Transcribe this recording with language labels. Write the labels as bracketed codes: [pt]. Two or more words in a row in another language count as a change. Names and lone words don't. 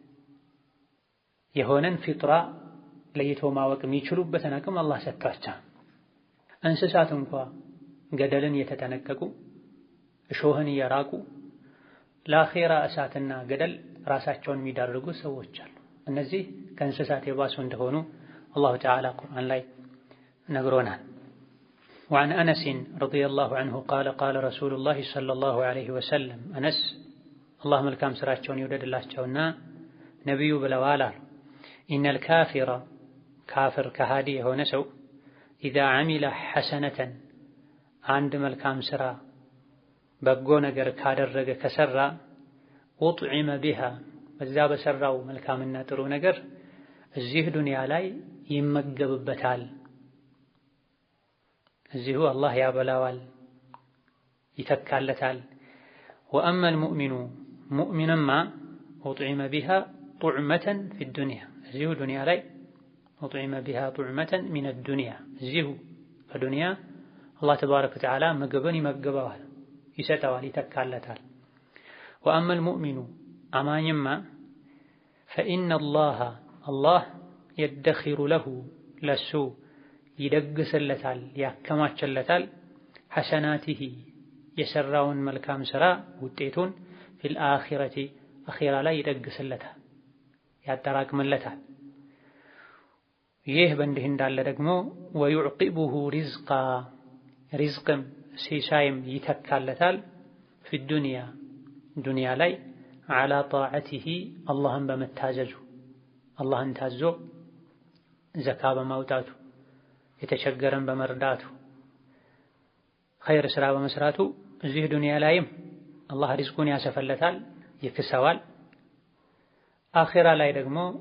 [am] የሆነን ፊጥራ ለይቶ ማወቅ የሚችሉበትን አቅም አላህ ሰጥቷቸው። እንስሳት እንኳ ገደልን እየተጠነቀቁ እሾህን እየራቁ ለአኼራ እሳትና ገደል ራሳቸውን የሚዳርጉ ሰዎች አሉ። እነዚህ ከእንስሳት የባሱ እንደሆኑ አላሁ ተዓላ ቁርአን ላይ ነግሮናል። [ar] وعن أنس رضي الله عنه قال قال رسول الله صلى الله عليه وسلم أنس [am] الله መልካም ስራቸውን ይወደድላቸውና ነብዩ ብለዋል አሉ [ar] إن الكافر [am] ካፍር ከሃዲ የሆነ ሰው [ar] إذا عمل حسنة [am] አንድ መልካም ስራ በጎ ነገር ካደረገ ከሰራ [ar] أطعم بها [am] በዛ በሰራው መልካምና ጥሩ ነገር እዚህ ዱንያ ላይ ይመገብበታል። እዚሁ አላህ ያበላዋል ይተካለታል። [ar] وأما المؤمن مؤمنما أطعم بها طعمة في الدنيا [am] እዚሁ ዱንያ ላይ [ar] أطعم بها طعمة من الدنيا እዚሁ [am] በዱንያ አላህ ተባረከ ወተዓላ ምግብን ይመግበዋል፣ ይሰጠዋል፣ ይተካለታል። [ar] وأما المؤمن [am] አማኝማ [ar] فإن الله يدخر له [am] ለሱ ይደግስለታል ያከማችለታል ሐሰናቲሂ የሰራውን መልካም ስራ ውጤቱን [ar] في الآخرة [am] አኺራ ላይ ይደግስለታል ያጠራቅምለታል። ይህ በእንዲህ እንዳለ ደግሞ [ar] ويعقبه رزقا [am] ሪዝቅም ሲሳይም ይተካለታል [ar] في الدنيا [am] ላይ [ar] على طاعته [am] አላህን በመታዘዙ አላህን ታዞ ዘካ በማውጣቱ የተቸገረን በመርዳቱ ኸይር ስራ በመስራቱ እዚህ ዱንያ ላይም አላህ ሪዝቁን ያሰፈለታል፣ ይክሰዋል። አኺራ ላይ ደግሞ